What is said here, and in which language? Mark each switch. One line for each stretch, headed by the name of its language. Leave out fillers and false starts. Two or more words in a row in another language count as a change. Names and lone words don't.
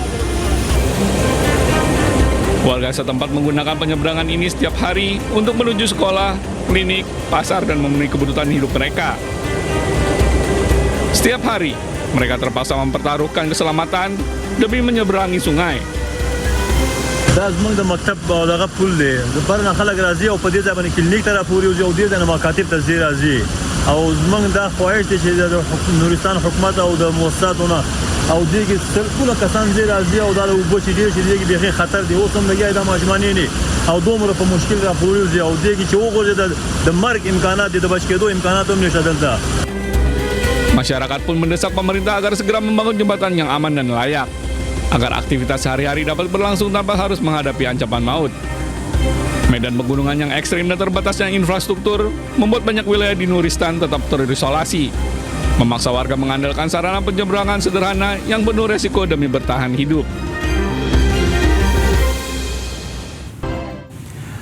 Indonesian: Warga setempat menggunakan penyeberangan ini setiap hari untuk menuju sekolah, klinik, pasar, dan memenuhi kebutuhan hidup mereka. Setiap hari, mereka terpaksa mempertaruhkan keselamatan demi menyeberangi sungai.
Pashto: دا زمونږ د مکتب او دغه پول دی د پرنه خلک راځي او په دې ځای باندې کلینیک ته راپورې وځي او دې ځای نه مکاتب ته ځي راځي او زمونږ دا خواهش دی چې د نورستان حکومت او د مؤسساتونه او دې کې ټول کسان ځي راځي او دا د اوبو چې ډېر شي دې کې بیخي خطر دی اوس هم لګیا دا ماشومان نه او دومره په مشکل راپورې وځي او دې کې چې وګوري د مرګ امکانات دي د بچ کېدو امکانات هم نشته دلته.
Indonesian: Masyarakat pun mendesak pemerintah agar segera membangun jembatan yang aman dan layak, agar aktivitas sehari-hari dapat berlangsung tanpa harus menghadapi ancaman maut. Medan pegunungan yang ekstrim dan terbatasnya infrastruktur membuat banyak wilayah di Nuristan tetap terisolasi, memaksa warga mengandalkan sarana penyeberangan sederhana yang penuh resiko demi bertahan hidup.